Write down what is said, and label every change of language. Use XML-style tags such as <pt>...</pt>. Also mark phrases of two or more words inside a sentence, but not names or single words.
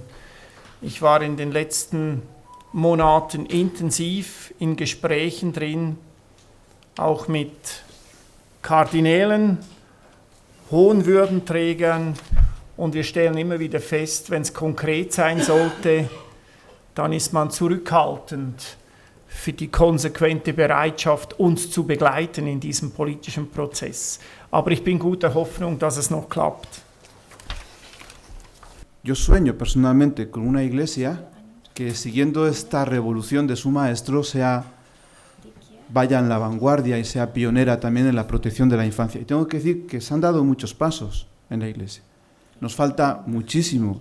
<de>Ich war in den letzten Monaten intensiv in Gesprächen drin, auch mit Kardinälen, hohen Würdenträgern, und wir stellen immer wieder fest, wenn es konkret sein sollte, dann ist man zurückhaltend für die konsequente Bereitschaft, uns zu begleiten in diesem politischen Prozess. Aber ich bin guter Hoffnung, dass es noch klappt.</de> <es>Yo sueño personalmente con una iglesia que, siguiendo esta revolución de su maestro, vaya en la vanguardia y sea pionera también en la protección de la infancia. Y tengo que decir que se han dado muchos pasos en la iglesia. Nos falta muchísimo.</es>